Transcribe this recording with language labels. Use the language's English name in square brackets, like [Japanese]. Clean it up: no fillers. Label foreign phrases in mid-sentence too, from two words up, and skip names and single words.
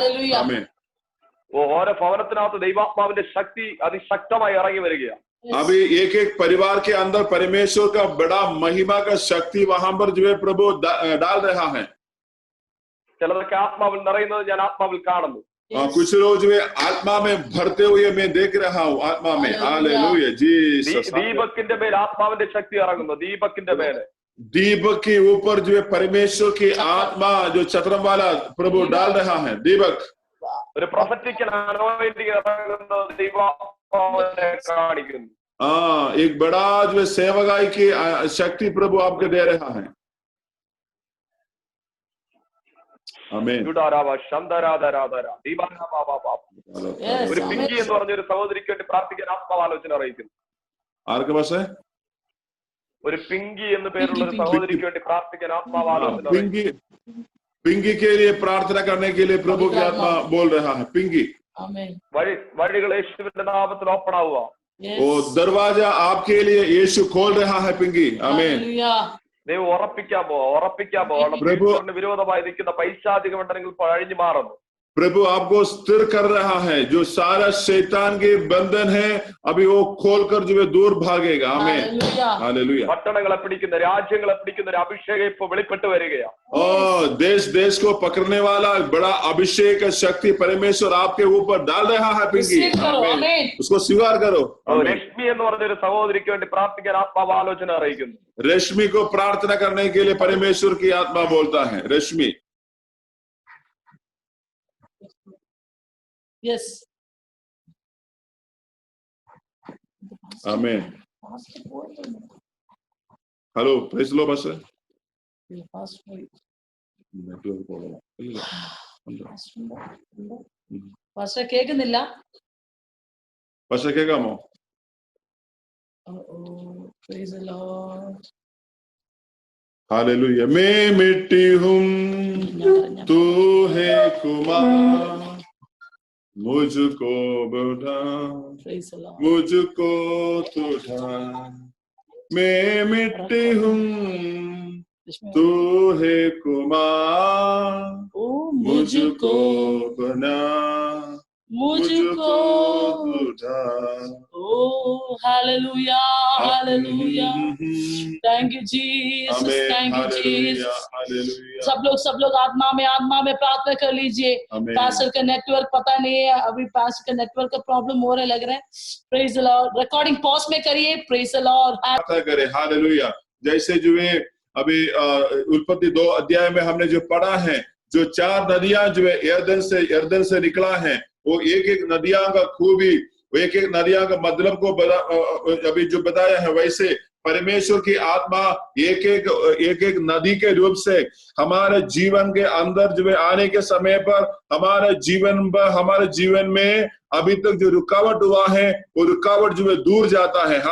[Hindi] आमीन। [Malayalam] ഓരോ ഭവനത്തിനകത്ത് ദൈവാത്മാവിന്റെ ശക്തി അതിശക്തമായി ഇറങ്ങി വരികയാണ്. [Hindi] अभी एक परिवार के अंदर परमेश्वर का बड़ा महिमा का शक्ति वहां पर जो है प्रभु डाल रहा है। [Malayalam] ചിലതൊക്കെ ആത്മാവിൽ നിറയുന്നത് ഞാൻ ആത്മാവിൽ കാണുന്നു. [Hindi] कुछ लोग जो है आत्मा में भरते हुए मैं देख रहा हूँ आत्मा में। हालेलुया जीसस। [Malayalam] ദീപക്കിന്റെ മേൽ ആത്മാവിന്റെ ശക്തി ഇറങ്ങുന്നു. ദീപക്കിന്റെ മേലെ [Hindi] दीपक के ऊपर जो है परमेश्वर की आत्मा जो चतरम वाला प्रभु डाल रहा है। दीपक [Malayalam] ഒരു [English] prophetical anointing [Malayalam] ഇറങ്ങുന്നത് ദൈവാത്മാവിനെ കാണിക്കുന്നു. [Hindi] हाँ, एक बड़ा जो है सेवकाई की शक्ति प्रभु आपको दे रहा है। [Malayalam] ആമേൻ. ഒരു പിങ്കി എന്ന് പറഞ്ഞൊരു സഹോദരിക്ക് വേണ്ടി പ്രാർത്ഥിക്കാൻ ആത്മാവാലോചന അറിയിക്കുന്നു. ആർക്ക് പക്ഷേ ഒരു പിങ്കി എന്ന് പേരുള്ള ഒരു സഹോദരിക്ക് വേണ്ടി പ്രാർത്ഥിക്കാൻ ആത്മാവാലോചന [Hindi] पिंकी के लिए प्रार्थना करने के लिए प्रभु की आत्मा बोल रहा है। पिंकी [Malayalam] വഴികൾ യേശുവിന്റെ നാമത്തിൽ ഓപ്പൺ ആവുക. [Hindi] वो दरवाजा आपके लिए यीशु खोल रहा है। पिंकी आमीन. [Malayalam] ദൈവം ഉറപ്പിക്കാൻ പോവാ. വിരോധമായി നിൽക്കുന്ന പൈശാചിക മണ്ഡലങ്ങൾ അഴിഞ്ഞു മാറുന്നു. [Hindi] प्रभु आपको स्थिर कर रहा है। जो सारा शैतान के बंधन है अभी वो खोलकर जो है दूर भागेगा। आमीन. हालेलुया. [Malayalam] പട്ടണങ്ങളെ പിടിക്കുന്ന രാജ്യങ്ങളെ പിടിക്കുന്ന ഒരു അഭിഷേകം ഇപ്പൊ വെളിപ്പെട്ട് വരികയാണ്. [Hindi] देश देश को पकड़ने वाला बड़ा अभिषेक शक्ति परमेश्वर आपके ऊपर डाल रहा है। पिंकी उसको स्वीकार करो। [Malayalam] രശ്മി എന്ന് പറഞ്ഞൊരു സഹോദരിക്ക് വേണ്ടി പ്രാർത്ഥിക്കാൻ ആത്മാവ് ആലോചന അറിയിക്കുന്നു. [Hindi] रश्मि को प्रार्थना करने के लिए परमेश्वर की आत्मा बोलता है। रश्मि [English] Yes. [Hindi] आमीन. [English] hello praise lo बस. [Malayalam] പാസ്റ്റർ കേൾക്കുന്നില്ല. പക്ഷേ കേൾക്കാമോ? [English] Praise the Lord. [Hindi] हालेलुया. मैं मिट्टी हूँ तू है कुमार, मुझको बढ़ा मुझको तू ढाल. मैं मिट्टी हूँ तू है कुमार, मुझको बना मुझको तू ढाल. [English] Oh, hallelujah, hallelujah. Thank you Jesus, thank you Jesus. [Hindi] सब लोग आत्मा में प्रार्थना कर लीजिए. पास्टर का नेटवर्क पता नहीं है, अभी पास्टर का नेटवर्क का प्रॉब्लम हो रहा है लग रहा है. [English] Praise the Lord. [Hindi] रिकॉर्डिंग पॉज में करिए. [English] Praise the Lord. [Hindi] प्रार्थना करें. हालेलुया. जैसे जो है अभी उत्पत्ति 2 अध्याय में हमने जो पढ़ा है, जो 4 नदियां जो है यरदन से निकला है, वो एक नदियां का खूबी, एक नदियां का मतलब को अभी जो बताया है, वैसे परमेश्वर की आत्मा एक नदी के रूप से हमारे जीवन के अंदर जो है आने के समय पर हमारे जीवन में अभी तक जो रुकावट हुआ है वो रुकावट जो है दूर जाता है।